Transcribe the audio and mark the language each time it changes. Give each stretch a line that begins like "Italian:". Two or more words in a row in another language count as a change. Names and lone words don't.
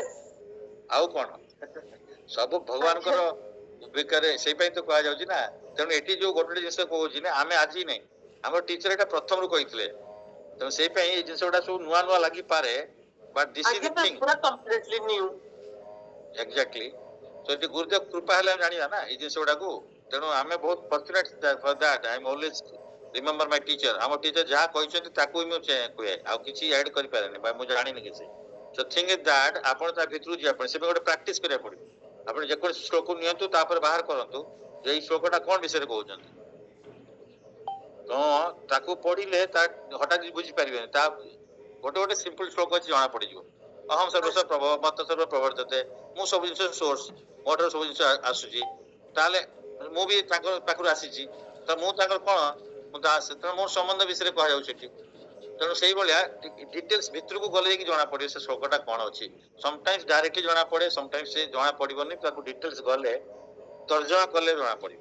Odia: ଆଉ କଣ ସବୁ ଭଗବାନଙ୍କର ବେକାରେ ସେଇ ପାଇଁ ତ କୁହାଯାଉଛି ନା ତେଣୁ ଏଠି ଯୋଉ ଗୋଟେ ଜିନିଷ କହୁଛି ନା ଆମେ ଆଜି ନାଇଁ ଆମର ଟିଚର ଏଟା ପ୍ରଥମରୁ କହିଥିଲେ ତେଣୁ ସେଇ ପାଇଁ ଏଇ ଜିନିଷ ଗୁଡା ସବୁ ନୂଆ ଲାଗିପାରେ
English: but this is the thing completely new
Odia: ଏକ୍ଜାକ୍ଟଲି ତ ଏଠି ଗୁରୁଦେବ କୃପା ହେଲେ ଆମେ ଜାଣିବା ନା ଏଇ ଜିନିଷ ଗୁଡାକୁ ତେଣୁ ଆମେ ବହୁତ
English: fortunate for that I am always remember my teacher
Odia: ଆମ ଟିଚର ଯାହା କହିଛନ୍ତି ତାକୁ ହିଁ ମୁଁ କୁହେ ଆଉ କିଛି ଆଡ କରିପାରେନି ବା ମୁଁ ଜାଣିନି କିଛି
English: so thing is that
Odia: ଆପଣ ତା ଭିତରକୁ ଯିବା ପାଇଁ ସେ ଗୋଟେ ପ୍ରାକ୍ଟିସ କରିବାକୁ ପଡିବ ଆପଣ ଯେକୌଣସି ଶ୍ଲୋକ ନିଅନ୍ତୁ ତାପରେ ବାହାର କରନ୍ତୁ ଯେ ଏଇ ଶ୍ଲୋକଟା କଣ ବିଷୟରେ କହୁଛନ୍ତି ତ ତାକୁ ପଢିଲେ ତା ହଠାତ୍ ବୁଝିପାରିବେନି ତା ଗୋଟେ ସିମ୍ପଲ ଶ୍ଲୋକ ଅଛି ଜଣା ପଡିଯିବ
Sanskrit: अहं सर्वस्व प्रभव मत सर्व प्रवर्तते
Odia: ମୁଁ ସବୁ ଜିନିଷ ସୋର୍ସ ମୋ ଠାରୁ ସବୁ ଜିନିଷ ଆସୁଛି ତାହେଲେ ମୁଁ ବି ତାଙ୍କ ପାଖରୁ ଆସିଛି ତ ମୁଁ ତାଙ୍କର କଣ ମୁଁ ଦାସ ତେଣୁ ମୋର ସମ୍ବନ୍ଧ ବିଷୟରେ କୁହାଯାଉଛି ଏଠି ତେଣୁ ସେଇଭଳିଆ ଡିଟେଲ୍ସ ଭିତରକୁ ଗଲେ ଯାଇକି ଜଣା ପଡିବ ସେ ଶ୍ଲୋକଟା କଣ ଅଛି ସମଟାଇମ୍ସ ଡାଇରେକ୍ଟଲି ଜଣା ପଡେ ସମଟାଇମ୍ସ ସେ ଜଣା ପଡିବନି ତାକୁ ଡିଟେଲ୍ସ ଗଲେ ତର୍ଜମା କଲେ ଜଣା ପଡିବ